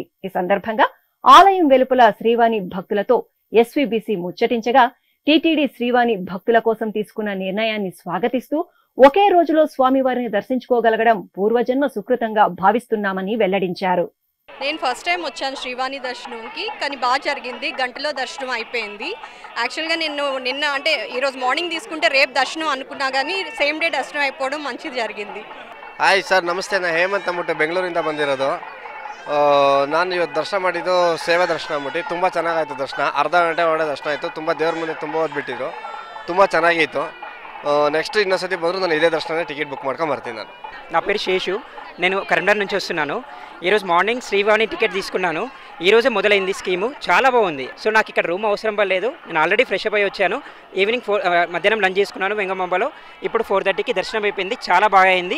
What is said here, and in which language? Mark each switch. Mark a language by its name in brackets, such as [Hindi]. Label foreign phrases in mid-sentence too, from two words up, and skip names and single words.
[Telugu] ఈ సందర్భంగా ఆలయం వెలుపల శ్రీవాణి భక్తులతో ఎస్వీబీసీ ముచ్చటించగా టీటీడీ శ్రీవాణి భక్తుల కోసం తీసుకున్న నిర్ణయాన్ని స్వాగతిస్తూ ఒకే రోజులో స్వామివారిని దర్శించుకోగలగడం పూర్వజన్మ సుకృతంగా భావిస్తున్నామని వెల్లడించారు. నేను [English] first time [Telugu] వచ్చాను శ్రీవాణి దర్శనంకి, కానీ బాగా జరిగింది. గంటలో దర్శనం అయిపోయింది. యాక్చువల్గా నేను నిన్న అంటే ఈరోజు మార్నింగ్ తీసుకుంటే రేపు దర్శనం అనుకున్నా, కానీ [English] same day [Telugu] ದರ್ಶನ అయిపోవడం మంచిది జరిగింది. [Kannada] ಹಾಯ್ ಸರ್, ನಮಸ್ತೆ. ನಾನು ಹೇಮಂತ್ ಅಂದ್ಬಿಟ್ಟು ಬೆಂಗಳೂರಿಂದ ಬಂದಿರೋದು. ನಾನು ಇವತ್ತು ದರ್ಶನ ಮಾಡಿದ್ದು ಸೇವಾ ದರ್ಶನ ಅಂದ್ಬಿಟ್ಟು ತುಂಬ ಚೆನ್ನಾಗಾಯಿತು. ದರ್ಶನ ಅರ್ಧ ಗಂಟೆ ಒಳಗೆ ದರ್ಶನ ಆಯಿತು. ತುಂಬ ದೇವ್ರ ಮುಂದೆ ತುಂಬ ಓದ್ಬಿಟ್ಟಿದ್ರು, ತುಂಬ ಚೆನ್ನಾಗಿತ್ತು. నెక్స్ట్ ಇನ್ನೊಂದ್ಸತಿ ಬಂದರೂ ನಾನು ಇದೇ ದರ್ಶನ [English] ticket book [Kannada] ಮಾಡ್ಕೊಂಡು ಬರ್ತೀನಿ. [Telugu] నా పేరు శేషు, నేను కరీంనగర్ నుంచి వస్తున్నాను. ఈరోజు మార్నింగ్ శ్రీవాణి టికెట్ తీసుకున్నాను. ఈరోజు మొదలైంది స్కీము, చాలా బాగుంది. సో నాకు ఇక్కడ రూమ్ అవసరం పడలేదు. నేను [English] already fresh up [Telugu] అయి వచ్చాను. ఈవినింగ్ మధ్యాహ్నం లంచ్ చేసుకున్నాను వెంగమాంబలో. ఇప్పుడు 4:30కి దర్శనం అయిపోయింది. చాలా బాగా అయింది.